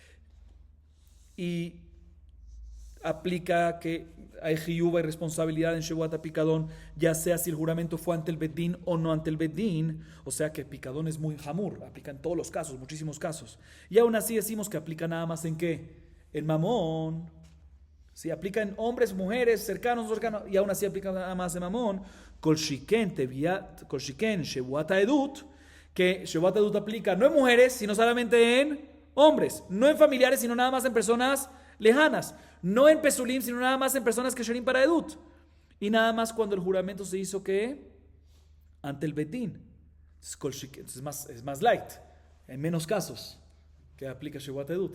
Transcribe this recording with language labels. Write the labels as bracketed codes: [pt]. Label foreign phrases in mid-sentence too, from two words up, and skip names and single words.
[es] Y aplica que hay hiyuba y responsabilidad en [he] שבועת פיקדון, [es] ya sea si el juramento fue ante el Bedín o no ante el Bedín, o sea que Picadón es muy hamur, aplica en todos los casos, muchísimos casos. Y aún así decimos que aplica nada más en ¿qué? En mamón. Si aplica en hombres, mujeres, cercanos, y aún así aplica nada más en mamón. [he] כל שכן שבועת עדות, [es] que [he] שבועת עדות [es] aplica no en mujeres, sino solamente en hombres, no en familiares, sino nada más en personas lejanas, no en Pesulim, sino nada más en personas que sherim para Edut, y nada más cuando el juramento se hizo que ante el Betín. Entonces es más light, en menos casos que aplica [he] שבועת עדות.